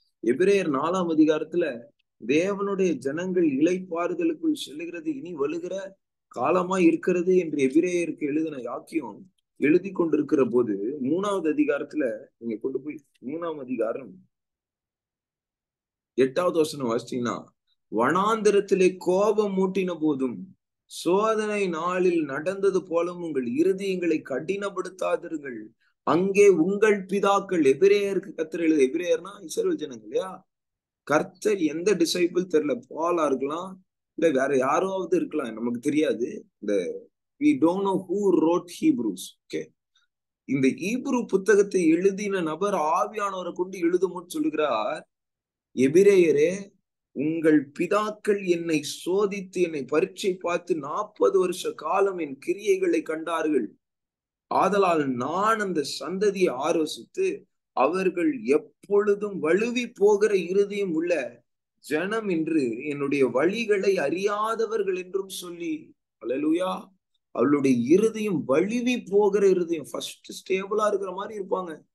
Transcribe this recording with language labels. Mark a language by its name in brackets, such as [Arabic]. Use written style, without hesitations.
[Tamil] எபிரேயர் 4ஆம் அதிகாரத்துல தேவனுடைய ஜனங்கள் இளைப்பாறுதலுக்குள் செல்லுகிறது இனி வலுகிற காலமா இருக்கிறது என்று எபிரேயருக்கு எழுதின யாக்கியம் எழுதி கொண்டிருக்கிற போது 3ஆவது அதிகாரத்துல நீங்க கொண்டு போய் 3ஆம் அதிகாரம் 8வது வசனம் வாசிச்சீங்கன்னா, வனாந்திரத்திலே கோபம் மூட்டின போதும் சோதனை நாளில் நடந்தது போலும் உங்கள் இருதயங்களை கடினப்படுத்தாதீர்கள். அங்கே உங்கள் பிதாக்கள், எபிரேயருக்கு கர்த்தர் எழுது, எபிரேயர்னா இஸ்ரவேல் ஜனங்கள் இல்லையா, கர்த்தர் எந்த டிசைபிள் தெரியல, பாலா இருக்கலாம், இல்ல வேற யாராவது இருக்கலாம், நமக்கு தெரியாது. இந்த [English] we don't know who wrote Hebrews. [Tamil] Okay, இந்த ஈப்ரு புத்தகத்தை எழுதின நபர் ஆவியானவரை கொண்டு எழுதும்போது சொல்லுகிறார், எபிரேயரே உங்கள் பிதாக்கள் என்னை சோதித்து என்னை பரீட்சை பார்த்து 40 வருஷ காலம் என் கிரியைகளை கண்டார்கள். ஆதலால் நான் அந்த சந்ததியை ஆலோசித்து அவர்கள் எப்பொழுதும் வழுவி போகிற இருதயம் உள்ள ஜனம் என்று என்னுடைய வழிகளை அறியாதவர்கள் என்றும் சொல்லி, அல்லேலூயா, அவளுடைய இருதயம் வழுவி போகிற இருதயம், ஃபர்ஸ்ட் ஸ்டேபிளா இருக்கிற மாதிரி இருப்பாங்க.